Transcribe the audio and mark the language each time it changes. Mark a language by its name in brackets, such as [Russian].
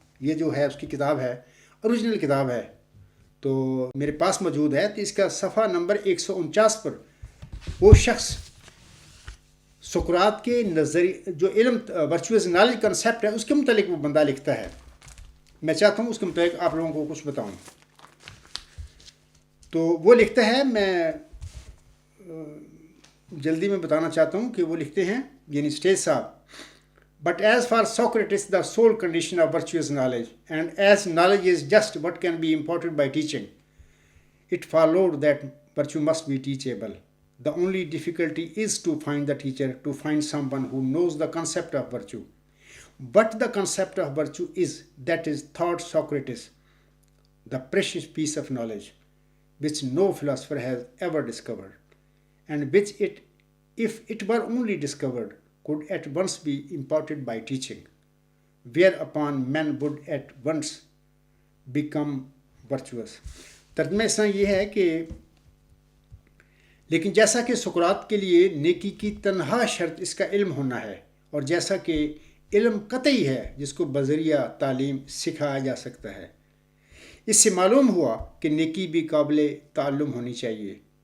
[Urdu] یہ جو ہے اس کی کتاب ہے, اوریجنل کتاب ہے, تو میرے پاس موجود ہے. تو اس کا صفحہ نمبر 149 پر وہ شخص سقراط کے نظریے جو علم ورچوئس نالج کنسیپٹ ہے اس کے متعلق وہ بندہ لکھتا ہے. میں چاہتا ہوں اس کے متعلق آپ لوگوں کو کچھ بتاؤں. تو وہ لکھتا ہے, میں جلدی میں بتانا چاہتا ہوں کہ وہ لکھتے ہیں, یعنی سٹیج صاحب, [English] But as for Socrates, the sole condition of virtue is knowledge, and as knowledge is just what can be imparted by teaching, it followed that virtue must be teachable. The only difficulty is to find the teacher, to find someone who knows the concept of virtue. What the concept of virtue is, that is, thought Socrates, the precious piece of knowledge, which no philosopher has ever discovered, and which if it were only discovered, could at once be imparted by teaching, whereupon men would at once become virtuous. [Urdu] ترجمہ اس طرح یہ ہے کہ لیکن جیسا کہ سقراط کے لیے نیکی کی تنہا شرط اس کا علم ہونا ہے، اور جیسا کہ علم قطعی ہے جس کو بذریعہ تعلیم سکھایا جا سکتا ہے، اس سے معلوم ہوا کہ نیکی بھی قابل تعلم ہونی چاہیے.